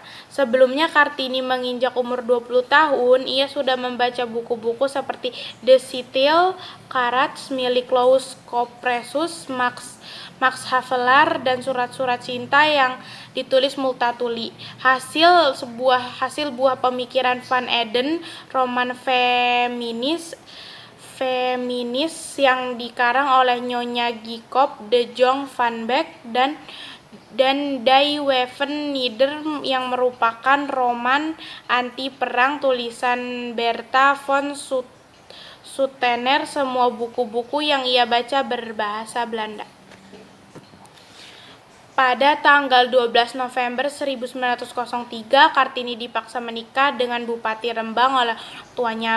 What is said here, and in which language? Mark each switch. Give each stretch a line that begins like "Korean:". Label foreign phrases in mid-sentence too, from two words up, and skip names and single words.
Indonesian: Sebelumnya Kartini menginjak umur 20 tahun, ia sudah membaca buku-buku seperti The Sibyl Courage milik Louis Compressus, Max Havelaar, dan surat-surat cinta yang ditulis Multatuli. Hasil buah pemikiran Van Eden, roman feminis yang dikarang oleh Nyonya Jacob de Jong van Beek dan Die Waffen-Nieder yang merupakan roman anti-perang tulisan Bertha von Sutener. Semua buku-buku yang ia baca berbahasa Belanda. Pada tanggal 12 November 1903, Kartini dipaksa menikah dengan Bupati Rembang oleh tuanya.